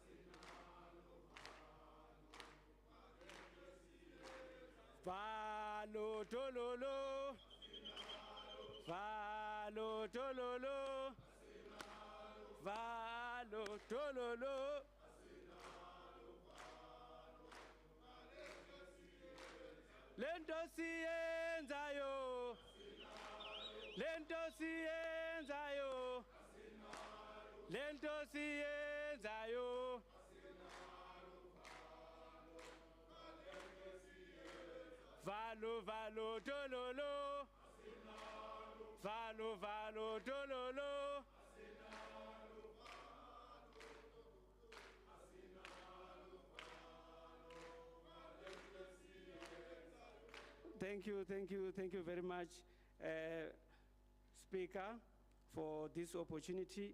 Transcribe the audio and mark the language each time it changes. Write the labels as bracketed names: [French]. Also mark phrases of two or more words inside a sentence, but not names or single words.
[Zulu] valo tololo, valo tololo, valo tololo. Lento siyenzayo, lento siyenzayo, lento siyenzayo, valo valo tololo, valo valo tololo. [English] Thank you very much, Speaker, for this opportunity.